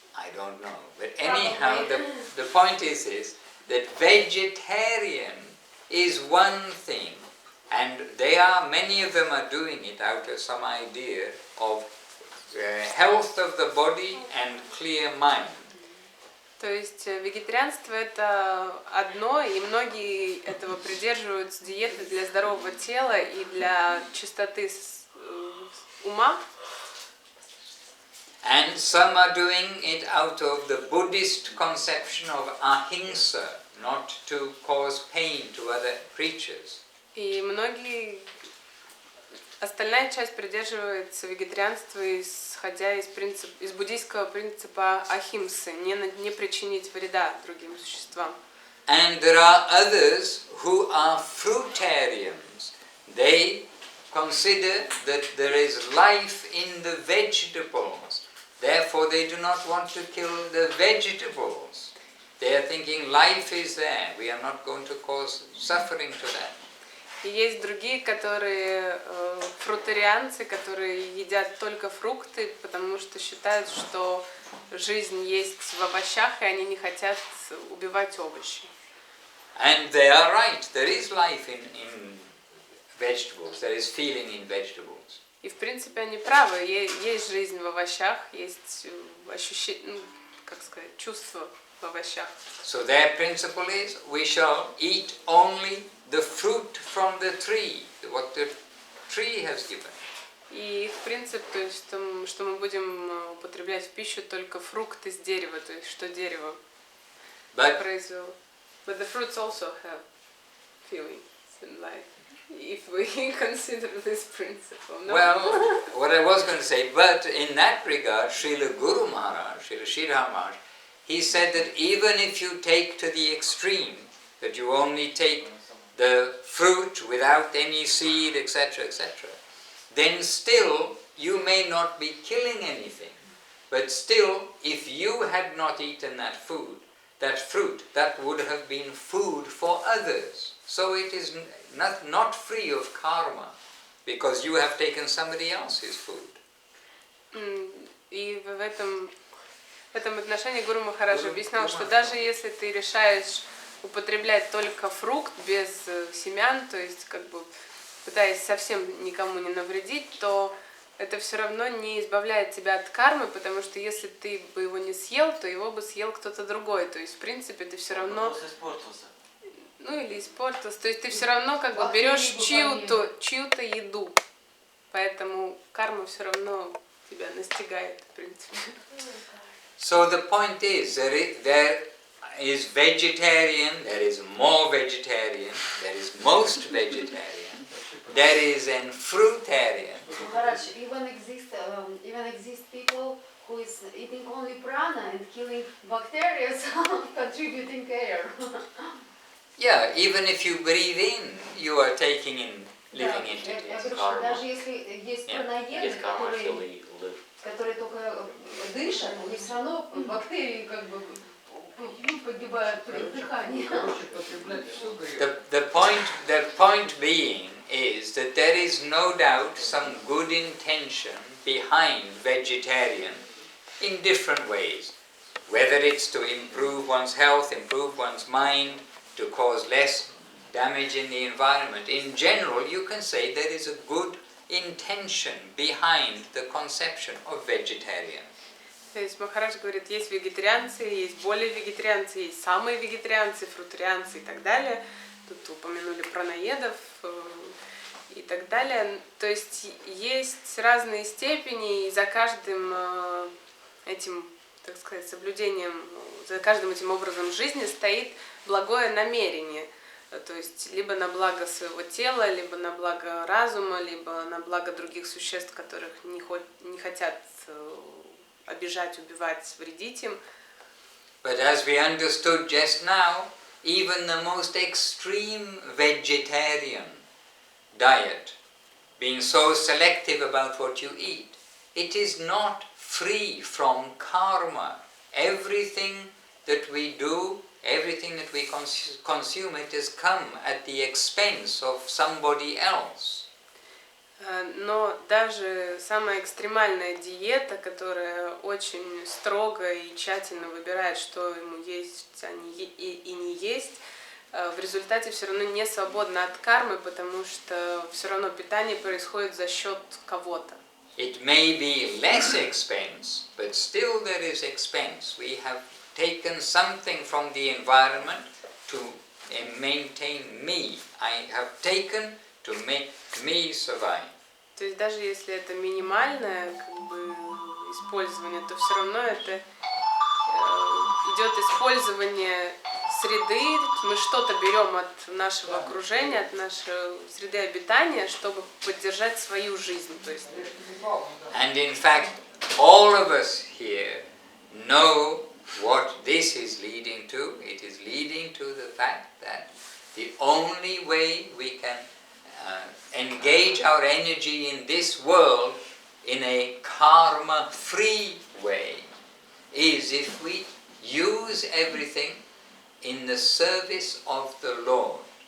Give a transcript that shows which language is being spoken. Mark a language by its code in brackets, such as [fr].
[en] I don't know, but anyhow, the point is that vegetarian is one thing, and many of them are doing it out of some idea of health of the body and clear mind. [ru] То есть вегетарианство это одно, и многие этого придерживаются диеты для здорового тела и для чистоты ума. [en] And some are doing it out of the Buddhist conception of ahimsa, not to cause pain to other creatures. [ru] И остальная часть придерживается вегетарианства, исходя из буддийского принципа ахимсы, не причинить вреда другим существам. [en] And there are others who are fruitarians. They consider that there is life in the vegetables. Therefore, they do not want to kill the vegetables. They are thinking life is there. We are not going to cause suffering to that. [ru] И есть другие, которые фрутарианцы, которые едят только фрукты, потому что считают, что жизнь есть в овощах, и они не хотят убивать овощи. [en] And they are right. There is life in vegetables. There is feeling in vegetables. [ru] И в принципе они правы. Есть жизнь в овощах, есть ощущение, как сказать, чувство в овощах. [en] So their principle is we shall eat only the fruit from the tree, what the tree has given. [ru] И их принцип, то есть, что мы будем употреблять в пищу только фрукты с дерева, то есть что дерево произвело. [en] But the fruits also have feelings in life, if we consider this principle. No? Well, what I was going to say, but in that regard, Srila Guru Maharaj, Srila Sridhar Maharaj, he said that even if you take to the extreme, that you only take the fruit without any seed, etc., etc., then still you may not be killing anything. But still, if you had not eaten that fruit, that would have been food for others. So it is not free of karma, because you have taken somebody else's food. [ru] И в этом отношении Гуру Махарадж объяснял, что даже если ты решаешь употреблять только фрукт без семян, то есть как бы пытаясь совсем никому не навредить, то это все равно не избавляет тебя от кармы, потому что если ты бы его не съел, то его бы съел кто-то другой. То есть, в принципе, ты все равно... Ну или испортился. То есть ты все равно как бы берешь чью-то еду. Поэтому карма все равно тебя настигает, в принципе. [en] So the point is, there is vegetarian, there is more vegetarian, there is most vegetarian, there is an fruitarian. Maharaj, even exist people who is eating only prana and killing bacteria, contributing air. Yeah, even if you breathe in, you are taking in living entities. [ru] Я говорю, что даже если есть пранаеды, которые только дышат, они все равно бактерии как бы погибают при дыхании. [en] The point being is that there is no doubt some good intention behind vegetarian in different ways. Whether it's to improve one's health, improve one's mind, to cause less damage in the environment. In general, you can say there is a good intention behind the conception of vegetarian. [ru] То есть Махарадж говорит, есть вегетарианцы, есть более вегетарианцы, есть самые вегетарианцы, фрутарианцы и так далее. Тут упомянули пранаедов и так далее. То есть есть разные степени, и за каждым этим, так сказать, соблюдением, за каждым этим образом жизни стоит благое намерение. То есть либо на благо своего тела, либо на благо разума, либо на благо других существ, которых не хотят обижать, убивать, вредить им. [en] But as we understood just now, even the most extreme vegetarian diet, being so selective about what you eat, it is not free from karma. Everything that we do, everything that we consume, it has come at the expense of somebody else. [ru] Но даже самая экстремальная диета, которая очень строго и тщательно выбирает, что ему есть, а и не есть, в результате все равно не свободна от кармы, потому что все равно питание происходит за счет кого-то. [en] It may be less expense, but still there is expense. We have taken something from the environment to maintain me. I have taken to make me survive. [ru] То есть даже если это минимальное использование, то все равно это идет использование среды. Мы что-то берем от нашего окружения, от нашей среды обитания, чтобы поддержать свою жизнь. То есть... [en] And in fact, all of us here know what this is leading to. It is leading to the fact that the only way we can engage our energy in this world in a karma-free way is if we use everything in the service of the Lord.